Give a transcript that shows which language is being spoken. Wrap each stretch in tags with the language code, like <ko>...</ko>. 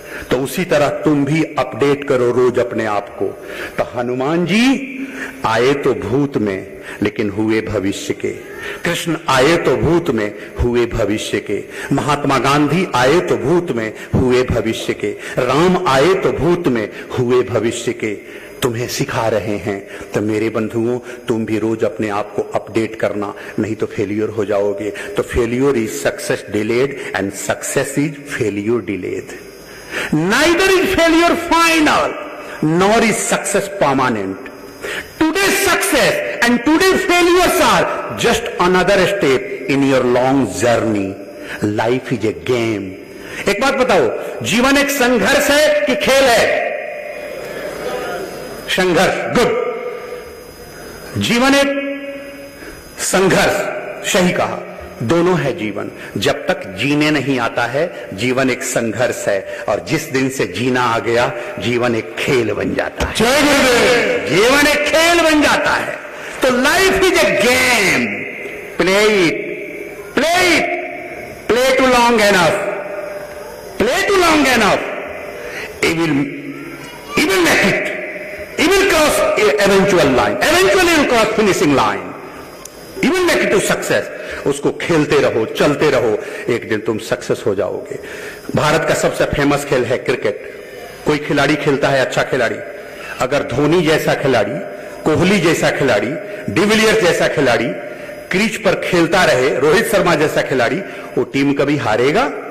<hi>तो उसी तरह तुम भी अपडेट करो रोज अपने आप को। तो हनुमान जी आए तो भूत में लेकिन हुए भविष्य के, कृष्ण आए तो भूत में हुए भविष्य के, महात्मा गांधी आए तो भूत में हुए भविष्य के, राम आए तो भूत में हुए भविष्य के। तुम्हें सिखा रहे हैं। तो मेरे बंधुओं, तुम भी रोज अपने आप को अपडेट करना, नहीं तो फेलियर हो जाओगे।</hi> <en>तो failure is success delayed and success is failure delayed. Neither is failure final, nor is success permanent. Today's success and today's failures are just another step in your long journey. Life is a game.</en> <hi>एक बात बताओ, जीवन एक संघर्ष है कि खेल है? संघर्ष, गुड। जीवन एक संघर्ष, सही कहा, दोनों है जीवन। जब तक जीने नहीं आता है जीवन एक संघर्ष है, और जिस दिन से जीना आ गया जीवन एक खेल बन जाता है। जीवन एक खेल बन जाता है।</hi> <en>तो life is a game, play it, play it, play too long enough, play too long enough, he will make it, he will cross eventual line, eventually will cross finishing line, he will make it to success।</en> <hi>उसको खेलते रहो, चलते रहो, एक दिन तुम success हो जाओगे। भारत का सबसे फेमस खेल है क्रिकेट। कोई खिलाड़ी खेलता है, अच्छा खिलाड़ी, अगर धोनी जैसा खिलाड़ी, कोहली जैसा खिलाड़ी, डिविलियर्स जैसा खिलाड़ी क्रीज पर खेलता रहे, रोहित शर्मा जैसा खिलाड़ी, वो टीम कभी हारेगा?</hi>